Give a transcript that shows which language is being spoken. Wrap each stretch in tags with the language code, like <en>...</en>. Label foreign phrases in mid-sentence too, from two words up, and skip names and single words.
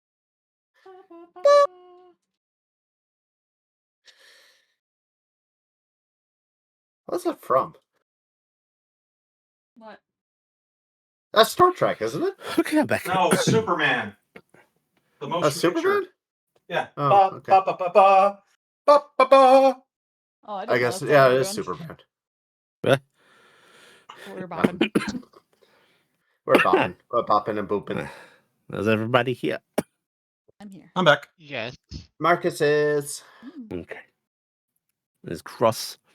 <en>What's that from? What? That's Star Trek, isn't it? Okay, I'm back. No, Superman. The motion Superman? picture. Yeah. Oh, Ba, okay. ba, ba, ba, ba. Ba, ba, ba. Oh, I, I didn't know guess, that's yeah, what it we're is doing. Superman. We're bopping. We're bopping. We're bopping and booping. Is everybody here? I'm here. I'm back. Yes. Marcus is. Mm. Okay. There's Cross.</en>